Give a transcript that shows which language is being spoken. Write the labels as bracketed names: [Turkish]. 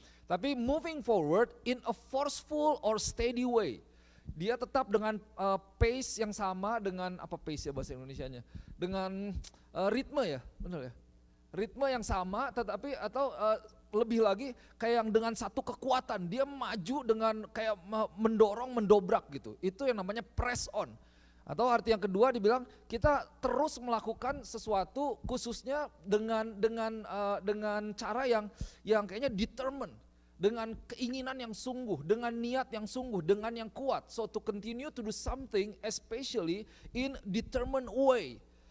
[Indonesian] Tapi [English] moving forward in a forceful or steady way. [Indonesian] Dia tetap dengan pace yang sama dengan apa pace ya bahasa Indonesianya? Dengan ritme ya, benar ya? Ritme yang sama tetapi atau lebih lagi kayak yang dengan satu kekuatan dia maju dengan kayak mendorong, mendobrak gitu. Itu yang namanya press on. Atau arti yang kedua dibilang kita terus melakukan sesuatu khususnya dengan cara yang kayaknya determined, dengan keinginan yang sungguh, dengan niat yang sungguh, dengan yang kuat. [English] So to continue to do something especially in determined way.